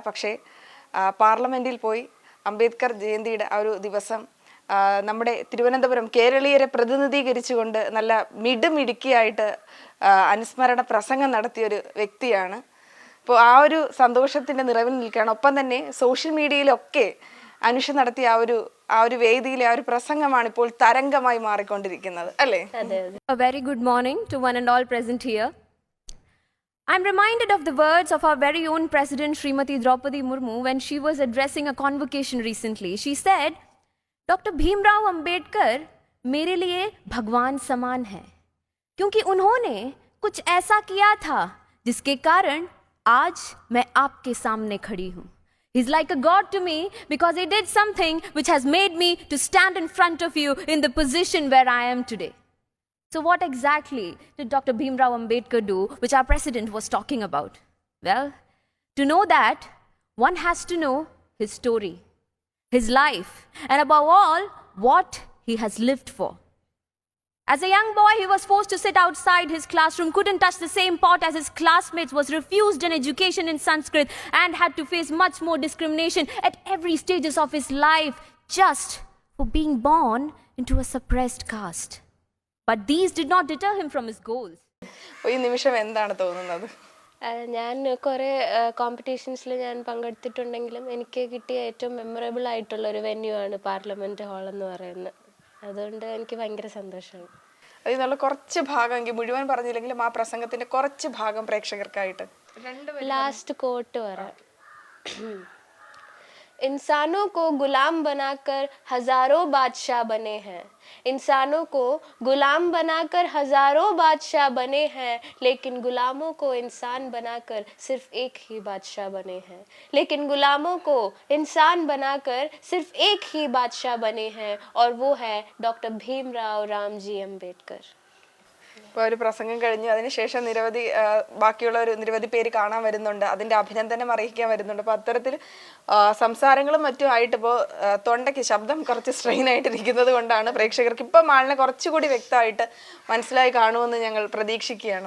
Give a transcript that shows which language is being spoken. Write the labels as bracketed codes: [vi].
[ml] പക്ഷേ പാർലമെന്റിൽ പോയി അംബേദ്കർ ജയന്തിയുടെ ആ ഒരു ദിവസം നമ്മുടെ തിരുവനന്തപുരം കേരളീയരെ പ്രതിനിധീകരിച്ചുകൊണ്ട് നല്ല മിടുമിടുക്കിയായിട്ട് അനുസ്മരണ പ്രസംഗം നടത്തിയൊരു വ്യക്തിയാണ്. അപ്പോൾ ആ ഒരു സന്തോഷത്തിന്റെ നിറവിൽ നിൽക്കുകയാണ്. ഒപ്പം തന്നെ സോഷ്യൽ മീഡിയയിലൊക്കെ അനുഷ നടത്തിയ ആ ഒരു വേദിയിലെ ആ ഒരു പ്രസംഗമാണ് ഇപ്പോൾ തരംഗമായി മാറിക്കൊണ്ടിരിക്കുന്നത് അല്ലേ? [en] A very good morning to one and all present here. I'm reminded of the words of our very own President Srimati Draupadi Murmu when she was addressing a convocation recently. She said, Dr. [hi] Bhimrao Ambedkar मेरे लिए भगवान समान है क्योंकि उन्होंने कुछ ऐसा किया था जिसके कारण आज मैं आपके सामने खड़ी हूँ. [en] He's like a god to me because he did something which has made me to stand in front of you in the position where I am today. So what exactly did Dr. Bhimrao Ambedkar do, which our president was talking about? Well, to know that, one has to know his story, his life, and above all, what he has lived for. As a young boy, he was forced to sit outside his classroom, couldn't touch the same pot as his classmates, was refused an education in Sanskrit, and had to face much more discrimination at every stages of his life just for being born into a suppressed caste. But these did not deter him from his goals. [ml] ഈ നിമിഷം എന്താണ് തോന്നുന്നത്? ഞാൻ കുറേ കോമ്പറ്റീഷൻസിൽ ഞാൻ പങ്കെടുത്തിട്ടുണ്ടെങ്കിലും എനിക്ക് കിട്ടിയ ഏറ്റവും മെമ്മറബിൾ ആയിട്ടുള്ള ഒരു വെന്യൂ ആണ് പാർലമെന്റ് ഹാൾ എന്ന് പറയുന്നത്. അതുകൊണ്ട് എനിക്ക് ഭയങ്കര സന്തോഷമാണ്. അതിനുള്ള കുറച്ച് ഭാഗം, എനിക്ക് മുഴുവൻ പറഞ്ഞില്ലെങ്കിലും ആ പ്രസംഗത്തിന്റെ കുറച്ച് ഭാഗം പ്രേക്ഷകർക്കായിട്ട് [hi] लास्ट कोट वाला इंसानों को गुलाम बनाकर हजारों बादशाह बने हैं. इंसानों को गुलाम बनाकर हजारों बादशाह बने हैं, लेकिन गुलामों को इंसान बनाकर सिर्फ एक ही बादशाह बने हैं. लेकिन गुलामों को इंसान बनाकर सिर्फ एक ही बादशाह बने हैं, और वो है डॉक्टर भीमराव रामजी अम्बेडकर. [ml] ഇപ്പോൾ ഒരു പ്രസംഗം കഴിഞ്ഞ് അതിനുശേഷം ബാക്കിയുള്ള നിരവധി പേര് കാണാൻ വരുന്നുണ്ട്, അതിന്റെ അഭിനന്ദനം അറിയിക്കാൻ വരുന്നുണ്ട്. അപ്പോൾ അത്തരത്തിൽ സംസാരങ്ങളും മറ്റും ആയിട്ട് ഇപ്പോൾ തൊണ്ടയ്ക്ക് ശബ്ദം കുറച്ച് സ്ട്രെയിൻ ആയിട്ടിരിക്കുന്നത് കൊണ്ടാണ് പ്രേക്ഷകർക്ക് ഇപ്പം ആളിനെ കുറച്ചുകൂടി വ്യക്തമായിട്ട് മനസ്സിലായി കാണുമെന്ന് ഞങ്ങൾ പ്രതീക്ഷിക്കുകയാണ്.